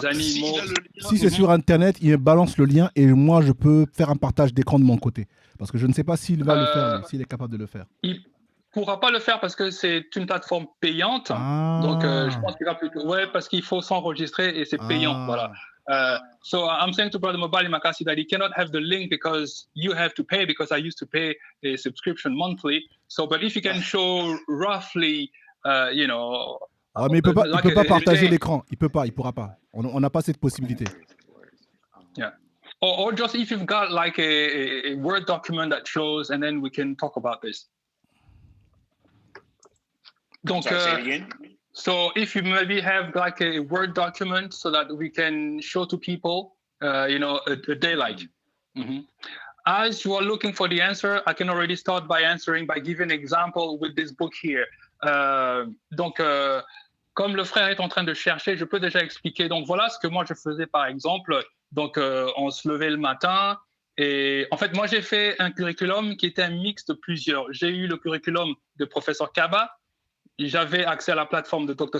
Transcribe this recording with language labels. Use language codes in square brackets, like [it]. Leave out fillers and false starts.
[fr] les animaux. Si c'est sur Internet, il balance le lien et moi, je peux faire un partage d'écran de mon côté. Parce que je ne sais pas s'il va le faire, s'il est capable de le faire. Il pourra pas le faire parce que c'est une plateforme payante. Ah. Donc, je pense qu'il va plutôt... Ouais, parce qu'il faut s'enregistrer et c'est payant. Voilà. [en] So I'm saying to Brother Mobali Makasi that he cannot have the link because you have to pay, because I used to pay a subscription monthly. So, but if you can show roughly, you know... [fr] mais il peut pas partager l'écran. Il pourra pas. On n'a pas cette possibilité. [en] Yeah. Or just if you've got like a Word document that shows, and then we can talk about this. Donc, so if you maybe have like a Word document so that we can show to people, you know, a daylight. Mm-hmm. As you are looking for the answer, I can already start by answering by giving an example with this book here. [fr] Donc, comme le frère est en train de chercher, je peux déjà expliquer. Donc, voilà ce que moi je faisais par exemple. Donc, on se levait le matin. Et en fait, moi, j'ai fait un curriculum qui était un mix de plusieurs. J'ai eu le curriculum de professeur Kaba. J'avais accès à la plateforme de Dr.